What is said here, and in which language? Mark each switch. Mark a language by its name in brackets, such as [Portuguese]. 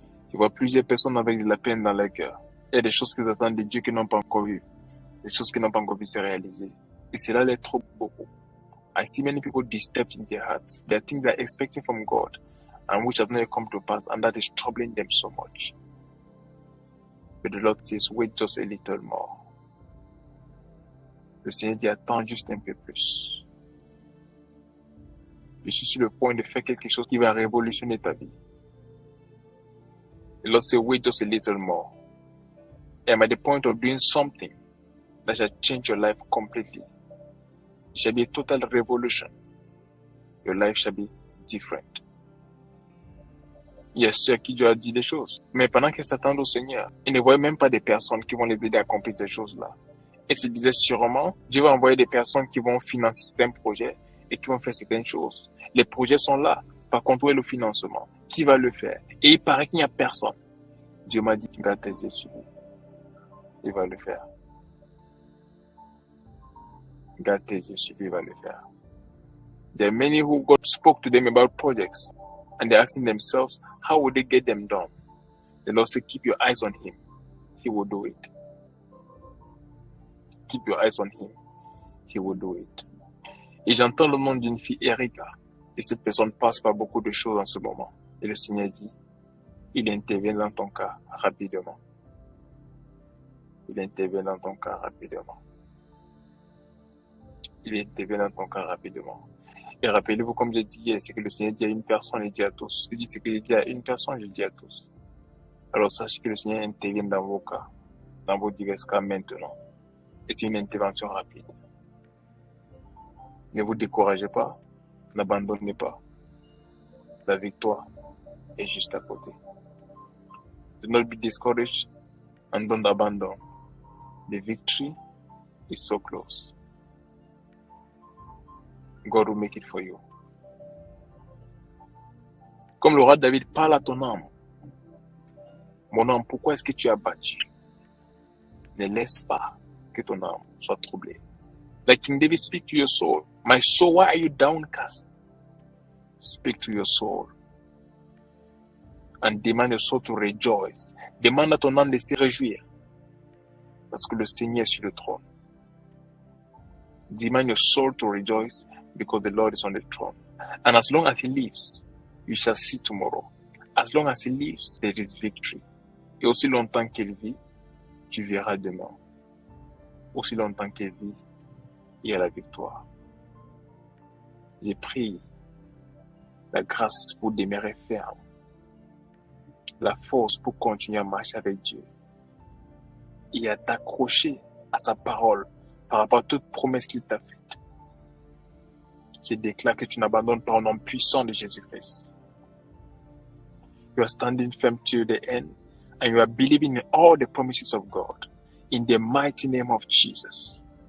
[French] Tu vois plusieurs personnes avec de la peine dans leur cœur. Il y a des choses qu'ils attendent de Dieu qu'ils n'ont pas encore vues. Des choses qui n'ont pas encore vu se réaliser. Et cela les trouble beaucoup. [English] I see many people disturbed in their hearts. There are things they are expecting from God and which have not come to pass, and that is troubling them so much. But the Lord says, wait just a little more. [French] Le Seigneur dit, attends juste un peu plus. Je suis sur le point de faire quelque chose qui va révolutionner ta vie. [English] The Lord says, wait just a little more. I'm at the point of doing something that shall change your life completely. It shall be a total revolution. Your life shall be different. [French] Il y a ceux qui Dieu a dit des choses. Mais pendant qu'ils s'attendent au Seigneur, ils ne voient même pas des personnes qui vont les aider à accomplir ces choses-là. Et se disaient sûrement, Dieu va envoyer des personnes qui vont financer certains projets et qui vont faire certaines choses. Les projets sont là. Par contre, où est le financement? Qui va le faire? Et il paraît qu'il n'y a personne. Dieu m'a dit, garde tes yeux sur lui. Il va le faire. Garde tes yeux sur lui, il va le faire. [English] There are many who God spoke to them about projects. And they're asking themselves, how would they get them done? The Lord said, keep your eyes on Him. He will do it. Keep your eyes on Him. He will do it. [French] Et j'entends le nom d'une fille, Erika. Et cette personne passe par beaucoup de choses en ce moment. Et le Seigneur dit, il intervient dans ton cas rapidement. Il intervient dans ton cas rapidement. il intervient dans ton cas rapidement. Et rappelez-vous, comme j'ai dit hier, c'est que le Seigneur dit à une personne, il dit à tous. Il dit ce que j'ai dit à une personne, je dis à tous. Alors sachez que le Seigneur intervient dans vos cas, dans vos divers cas maintenant. Et c'est une intervention rapide. Ne vous découragez pas, n'abandonnez pas. La victoire est juste à côté. [English] Do not be discouraged and don't abandon. The victory is so close. God will make it for you. [French] Comme le roi David parle à ton âme. Mon âme, pourquoi est-ce que tu as battu? Ne laisse pas que ton âme soit troublée. [English] Like King David, speak to your soul. My soul, why are you downcast? Speak to your soul. And demand your soul to rejoice. [French] Demande à ton âme de se réjouir. Parce que le Seigneur est sur le trône. [English] Demand your soul to rejoice because the Lord is on the throne. And as long as He lives, you shall see tomorrow. As long as He lives, there is victory. [French] Et aussi longtemps qu'il vit, tu verras demain. Aussi longtemps qu'il vit, il y a la victoire. J'ai pris la grâce pour demeurer ferme, la force pour continuer à marcher avec Dieu et à t'accrocher à sa parole par rapport à toute promesse qu'il t'a faite. Je déclare que tu n'abandonnes pas au nom puissant de Jésus-Christ. [English] You are standing firm to the end and you are believing in all the promises of God in the mighty name of Jesus.